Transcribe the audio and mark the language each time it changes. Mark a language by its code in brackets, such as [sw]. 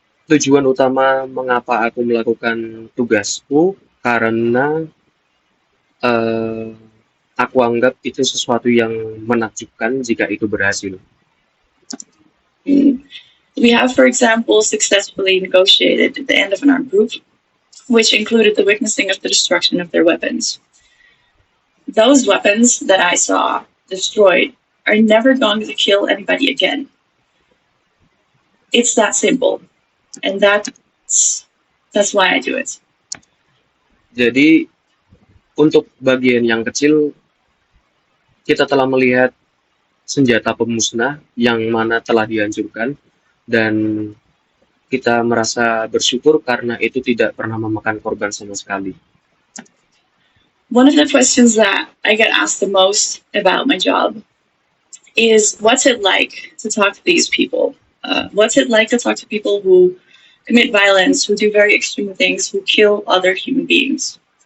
[id] Tujuan utama mengapa aku melakukan tugasku karena aku anggap itu sesuatu yang menakjubkan jika itu berhasil. [en] We have, for example, successfully negotiated the end of an armed group, which included the witnessing of the destruction of their weapons. Those weapons that I saw destroyed are never going to kill anybody again. It's that simple. And that's why I do it. [id] Jadi untuk bagian yang kecil, kita telah melihat senjata pemusnah yang mana telah dihancurkan dan kita merasa bersyukur karena itu tidak pernah memakan korban sama sekali. [en] One of the questions that I get asked the most about my job is, what's it like to talk to these people? What's it like to talk to people who commit violence, who do very extreme things, who kill other human beings?